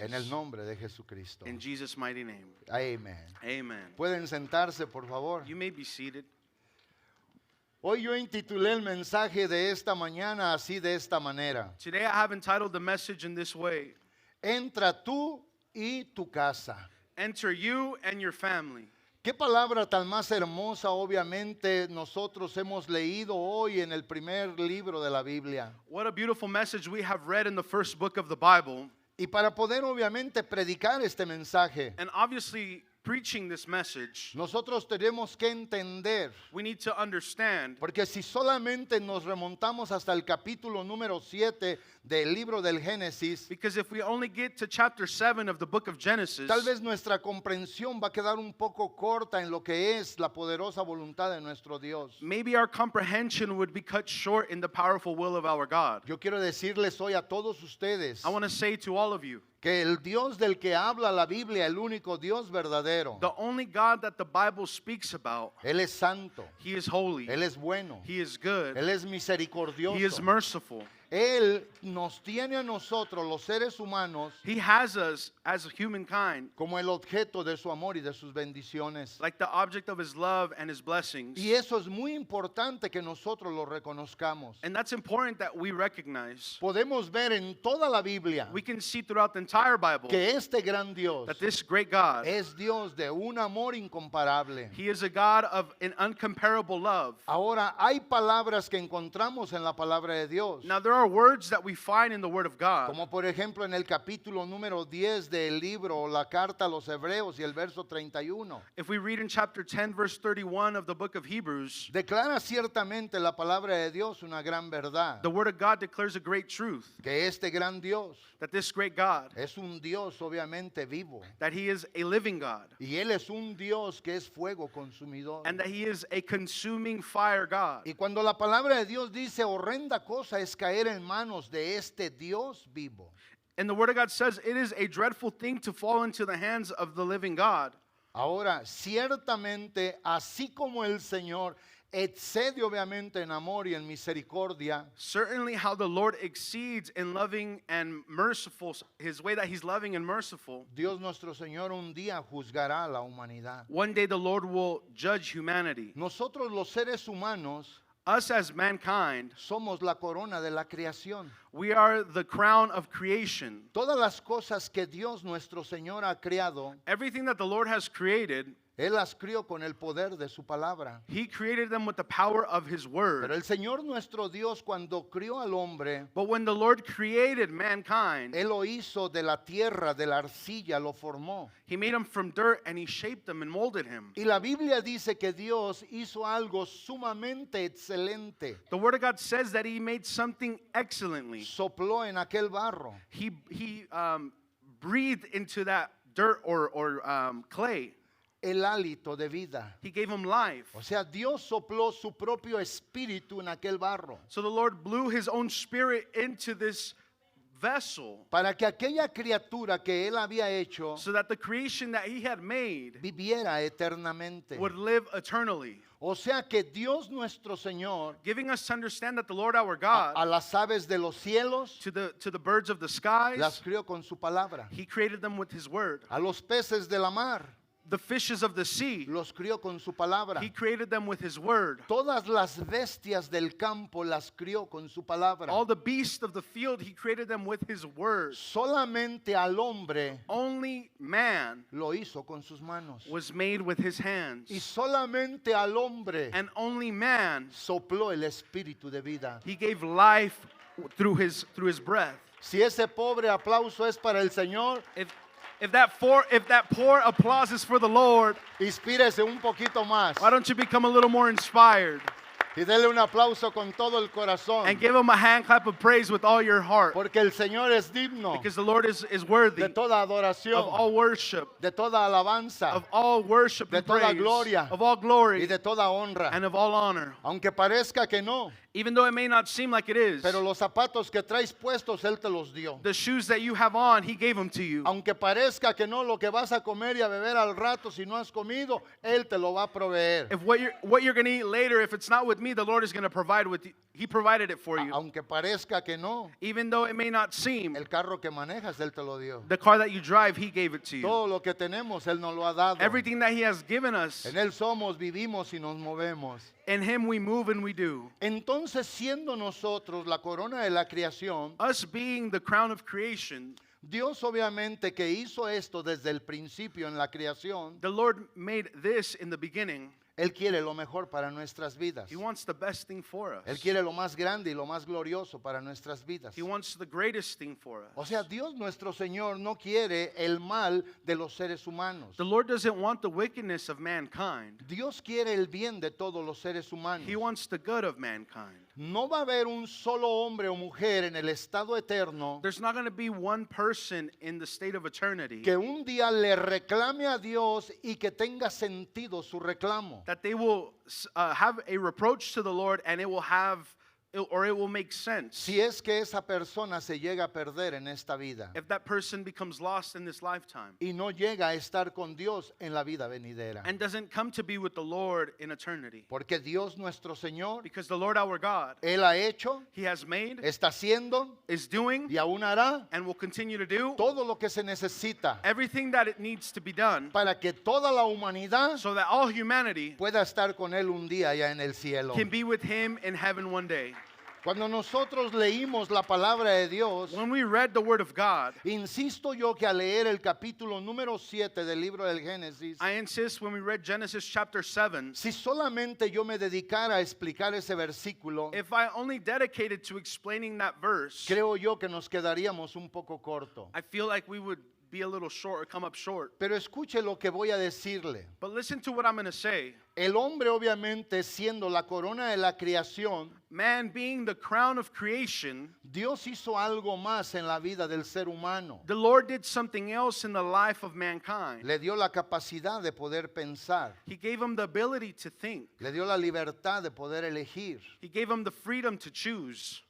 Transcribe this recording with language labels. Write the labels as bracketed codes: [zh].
[es] en el nombre de Jesucristo. [en] In Jesus' mighty name. [es] Amén. [en] Amen. [es] Pueden sentarse, por favor. [en] You may be seated. [es] Hoy yo intitulé el mensaje de esta mañana así de esta manera. [en] Today I have entitled the message in this way: [es] Entra tú y tu casa. [en] Enter you and your family. [es] Qué palabra tan más hermosa, obviamente nosotros hemos leído hoy en el primer libro de la Biblia. [en] What a beautiful message we have read in the first book of the Bible. [es] Y para poder obviamente predicar este mensaje, [en] And obviously, preaching this message, [es] nosotros tenemos que entender, [en] we need to understand, [es] porque si solamente nos remontamos hasta el capítulo número 7 del libro del Génesis, [en] because if we only get to chapter 7 of the book of Genesis, [es] tal vez nuestra comprensión va a quedar un poco corta en lo que es la poderosa voluntad de nuestro Dios. [en] maybe our comprehension would be cut short in the powerful will of our God. [es] Yo quiero decirles hoy a todos ustedes [en] I want to say to all of you [es] que que el Dios del que habla la Biblia, el único Dios verdadero, [en] The only God that the Bible speaks about, [es] Él es santo, [en] He is holy, [es] Él es bueno, [en] He is good, [es] Él es [en] He is [es] misericordioso. [en] merciful. [es] Él nos tiene a nosotros, los seres humanos, [en] He has us as a humankind [es] como el objeto de su amor y de sus bendiciones. [en] like the object of His love and His blessings. [es] Y eso es muy importante que nosotros lo reconozcamos. [en] And that's important that we recognize. [es] Podemos ver en toda la Biblia [en] We can see throughout the entire Bible [es] que este gran Dios [en] that this great God, [es] es Dios de un amor incomparable. [en] He is a God of an uncomparable love. [es] Ahora, hay palabras que encontramos en la palabra de Dios, [en] Now, there are words that we find in the Word of God. [es] como por ejemplo en el capítulo número 10 del libro o la carta a los Hebreos y el verso 31. [en] If we read in chapter 10, verse 31 of the book of Hebrews, [es] Declara ciertamente la palabra de Dios una gran verdad, [en] the Word of God declares a great truth, [es] que este gran Dios [en] that this great God, [es] es un Dios obviamente vivo, [en] that He is a living God, [es] y Él es un Dios que es fuego consumidor. [en] and that He is a consuming fire God. [es] Y cuando la palabra de Dios dice horrenda cosa es caer en manos de este Dios vivo. [en] And the Word of God says it is a dreadful thing to fall into the hands of the living God. [es] Ahora, ciertamente, así como el Señor excede obviamente en amor y en misericordia, [en] Certainly, how the Lord exceeds in loving and merciful, His way that He's loving and merciful. [es] Dios nuestro Señor un día juzgará a la humanidad. [en] One day the Lord will judge humanity. [es] Nosotros los seres humanos [en] Us as mankind, [es] somos la corona de la creación. [en] we are the crown of creation. [es] Todas las cosas que Dios nuestro Señor ha creado, [en] Everything that the Lord has created, [es] Él las crió con el poder de su palabra. [en] He created them with the power of His word. [es] Pero el Señor nuestro Dios cuando crió al hombre, [en] But when the Lord created mankind, [es] Él lo hizo de la tierra, de la arcilla, lo formó. [en] He made him from dirt and He shaped them and molded him. [es] Y la Biblia dice que Dios hizo algo sumamente excelente. [en] The Word of God says that He made something excellently. [es] Sopló en aquel barro. [en] He breathed into that dirt or clay. [es] El hálito de vida. [en] He gave him life. [es] O sea, Dios sopló su propio espíritu en aquel barro [en] So the Lord blew His own spirit into this vessel [es] para que aquella criatura que Él había hecho [en] so that the creation that He had made [es] viviera eternamente. [en] would live eternally. [es] O sea que Dios nuestro Señor, [en] Giving us to understand that the Lord our [es] a [en] God, [es] las aves de los cielos, [en] to the birds of the skies, [es] las crió con su palabra. [en] He created them with His word. [es] A los peces de la mar, [en] The fishes of the sea, [es] los crió con su palabra. [en] He created them with His word. [es] Todas las bestias del campo las crió con su palabra. [en] All the beasts of the field, He created them with His word. [es] Solamente al hombre [en] Only man [es] lo hizo con sus manos. [en] was made with his hands. [es] Y solamente al hombre [en] And only man, [es] sopló el espíritu de vida. [en] He gave life through his breath. [es] Si ese pobre aplauso es para el Señor, [en] If that poor applause is for the Lord, [es] inspírese un poquito más [en] why don't you become a little more inspired [es] y dele un aplauso con todo el corazón, [en] and give Him a hand clap of praise with all your heart? [es] porque el Señor es digno [en] Because the Lord is worthy [es] de toda [en] of [es] adoración, [en] all worship, [es] de toda alabanza [en] of all worship [es] de [en] and [es] toda [en] praise, [es] gloria [en] of all [es] y [en] glory [es] de toda honra. [en] and of all honor. [es] Aunque parezca que no, [en] Even though it may not seem like it is, [es] pero los zapatos que traes puestos Él te los dio. [en] the shoes that you have on, He gave them to you. [es] Aunque parezca que no, lo que vas a comer y a beber al rato, si no has comido, Él te lo va a proveer. [en] If what you're going to eat later, if it's not with me, the Lord is going to provide with you. He provided it for you. [es] Aunque parezca que no, [en] Even though it may not seem, [es] el carro que manejas Él te lo dio. [en] the car that you drive, He gave it to you. [es] Todo lo que tenemos Él nos lo ha dado. [en] Everything that He has given us, [es] En Él somos, vivimos y nos movemos. [en] in Him we move and we do. [es] Entonces, siendo nosotros la corona de la creación, [en] Us being the crown of creation, [es] Dios obviamente que hizo esto desde el principio en la creación, [en] the Lord made this in the beginning. [es] Él quiere lo mejor para nuestras vidas. [en] He wants the best thing for us. [es] Él quiere lo más grande y lo más glorioso para nuestras vidas. [en] He wants the greatest thing for us. [es] O sea, Dios nuestro Señor no quiere el mal de los seres humanos. [en] The Lord doesn't want the wickedness of mankind. [es] Dios quiere el bien de todos los seres humanos. [en] He wants the good of mankind. [es] No va a haber un solo hombre o mujer en el estado eterno [en] There's not going to be one person in the state of eternity [es] que un día le reclame a Dios y que tenga sentido su reclamo. [en] that they will have a reproach to the Lord and it or it will make sense [es] si es que esa persona se llega a perder en esta vida [en] if that person becomes lost in this lifetime [es] y no llega a estar con Dios en la vida venidera. [en] and doesn't come to be with the Lord in eternity. [es] Porque Dios nuestro Señor, [en] Because the Lord our God, [es] Él ha hecho, [en] He has made, [es] está haciendo [en] is doing, [es] y aún hará [en] and will continue to do [es] todo lo que se necesita [en] everything that it needs to be done [es] para que toda la humanidad [en] so that all humanity [es] pueda estar con Él un día allá en el cielo. [en] can be with Him in heaven one day. [es] Cuando nosotros leímos la palabra de Dios, [en] When we read the Word of God, [es] insisto yo que al leer el capítulo número 7 del libro del Génesis, [en] I insist when we read Genesis chapter 7, [es] si solamente yo me dedicara a explicar ese versículo, [en] if I only dedicated to explaining that verse, [es] creo yo que nos quedaríamos un poco corto. [en] I feel like we would be a little short or come up short. [es] Pero escuche lo que voy a decirle. [en] But listen to what I'm going to say. [es] El hombre obviamente siendo la corona de la creación, [en] Man being the crown of creation, [es] Dios hizo algo más en la vida del ser humano. [en] the Lord did something else in the life of mankind. [es] Le dio la capacidad de poder pensar. [en] He gave him the ability to think. [es] Le dio la libertad de poder elegir. [en] He gave him the freedom to choose.